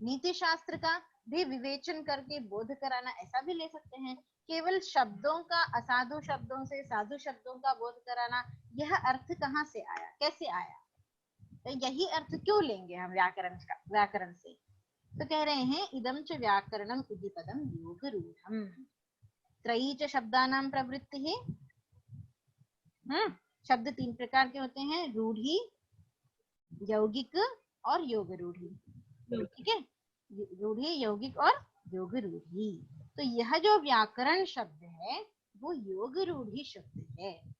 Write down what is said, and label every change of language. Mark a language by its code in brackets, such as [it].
[hi] नीति शास्त्र का भी विवेचन करके बोध कराना, ऐसा भी ले सकते हैं। केवल शब्दों का असाधु शब्दों से साधु शब्दों का बोध कराना, यह अर्थ कहाँ से आया, कैसे आया? तो यही अर्थ क्यों लेंगे हम व्याकरण से? तो कह रहे हैं [sa] इदं च व्याकरणम इति पदम योगरूढ़म। त्रयी च शब्दानां प्रवृत्तिः। [hi] शब्द 3 प्रकार के होते हैं, रूढ़ी, यौगिक और योग रूढ़ी। ठीक है, रूढ़ी, यौगिक और योग रूढ़ी। तो यह जो व्याकरण शब्द है वो योग रूढ़ी शब्द है।